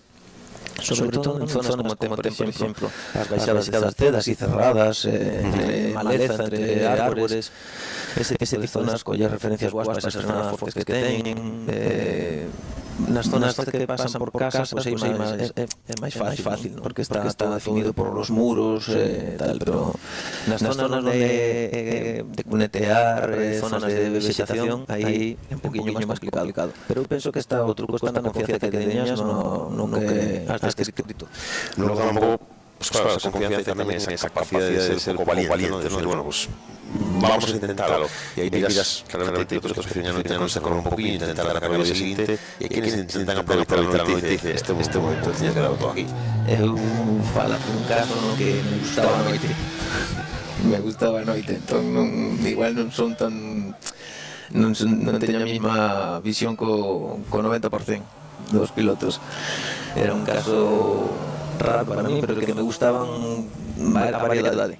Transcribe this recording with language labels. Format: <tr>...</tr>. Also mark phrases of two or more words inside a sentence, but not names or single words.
<gl>Sobre todo en zonas como ten, por exemplo, as baixadas das cedas e cerradas, entre maleza, entre árbores, ese tipo de zonas coller referencias boas para esas frenadas fortes que teñen, nas zonas que pasan por casas, pois é máis fácil, ¿no?</gl> <es>Porque está definido por los muros tal,</es> <gl>pero nas zonas de cunetear, zonas de vegetación, aí é un poquinho máis complicado. Pero eu penso que o truco está na confianza que teñas no que has escrito.</gl> <es>No tampouco, pues claro, esa confianza y también esa capacidad de ser un poco valiente, ¿no? Bueno, pues vamos a intentarlo. Y ahí miras claramente otros que ya no se corren un poquillo, intentar arrancar el siguiente, y hay quienes intentan aprovechar la noche y dice, este momento tenía que dar todo aquí.</es> <gl>Eu falo un caso que me gustaba a noite, entón igual non son tan non teño a mesma visión co 90% dos pilotos. Era un caso raro para mí, pero que me gustaban a variedade.</gl>